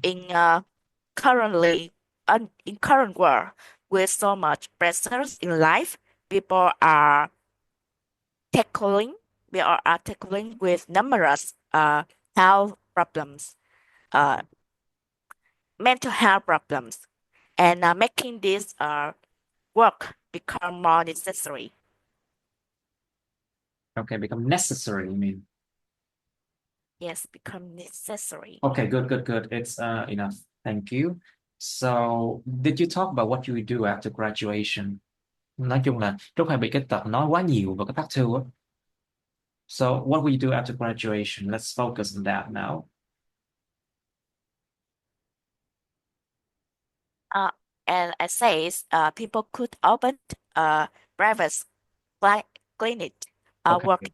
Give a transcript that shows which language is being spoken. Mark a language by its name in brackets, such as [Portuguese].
[English] In currently in current world with so much pressures in life, people are tackling are tackling with numerous health problems, uh, mental health problems, and making this work become more necessary. Okay, become necessary, you mean? Yes, become necessary. Okay, good. It's enough. Thank you. So, did you talk about what you would do after graduation? [Vietnamese] Nói chung là Trúc hay bị cái tật nói quá nhiều vào cái part 2 á. [English] So, what will you do after graduation? Let's focus on that now. Uh, and I say people could open a private clinic Okay, work have